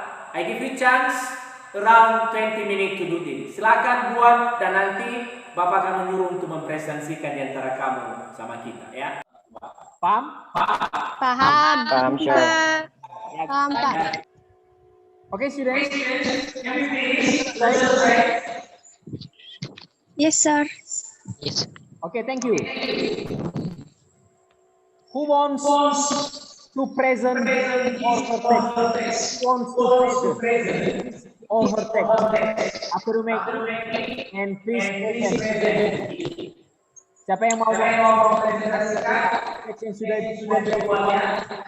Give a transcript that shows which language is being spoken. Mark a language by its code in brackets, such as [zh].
[en] I give you chance around 20 minutes to do this. [id] Silakan buat dan nanti Bapak akan menyuruh untuk mempresentasikan di antara kamu sama kita ya. Paham? Paham. Paham, [en] sir. [id] Paham, Pak. [en] Okay, students. Yes, sir. Yes. Okay, thank you. Who wants to present or her text? Who wants to present or her text? After you make and please present. [id] Siapa yang mau presentasikan teks yang sudah dibuatnya?